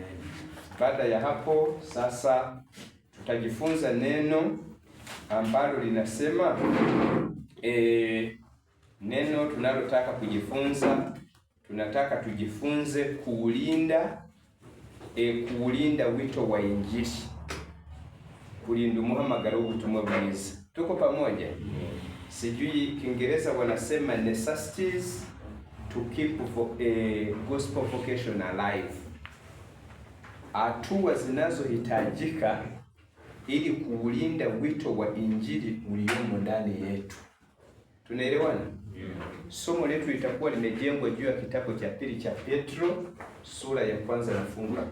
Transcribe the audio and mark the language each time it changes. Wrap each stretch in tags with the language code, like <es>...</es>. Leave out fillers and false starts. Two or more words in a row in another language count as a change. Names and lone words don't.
<sw>Baada ya hapo sasa tutajifunza neno ambalo linasema neno tunalotaka kujifunza, tunataka tujifunze kuulinda wito wa Injili, kulinda</sw> <rw>umuhamagaro w'ubutumwa bwiza.</rw> <sw>Tuko pamoja? Sijui Kiingereza wanasema</sw> <en>necessities to keep gospel vocation alive,</en> <sw>hatua zinazohitajika ili kuulinda wito wa Injili uliomo ndani yetu. Tunaelewana? Somo letu litakuwa limejengwa juu ya kitabu cha pili cha Petro sura ya 1 na fungu la 10.</sw>